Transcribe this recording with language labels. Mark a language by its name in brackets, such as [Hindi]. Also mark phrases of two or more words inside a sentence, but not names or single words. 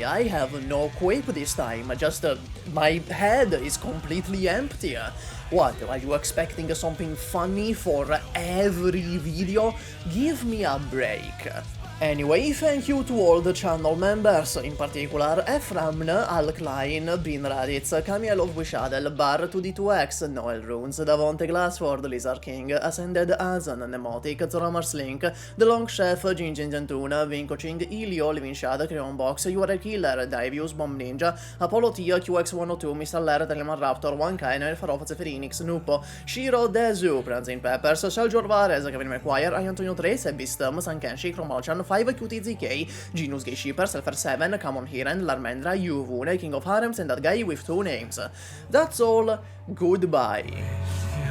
[English] I have no quip this time. Just my head is completely empty. What, are you expecting something funny for every video? Give me a break. Anyway, thank you to all the channel members, in particular Ephraim, Alkline, Bin Raditz, Camille of Wishadel, Bar 2D2X, Noel Runes, Davonte Glassford, Lizard King, Ascended Azan, Nemotic, Zoramar Slink, The Long Chef, Jinjin Jantuna, Vincoching, Ilio, Livinshad, Creonbox, URL Killer, Divius, Bomb Ninja, Apollo Tia, QX102, Mr. Lair, Teleman Raptor, One Kainer, Farofaz Phoenix, Nupo, Shiro, Dezu, Pranzin Peppers, Sergio Varez, Kevin McGuire, Antonio Trace, Bistum, Sankenshi, Cromalchan, 5 QTZK, Genus Gay Shipper, Selfer 7, Common Hiren, Larmendra, Yuvune, King of Harems, and that guy with 2 names. That's all. Goodbye.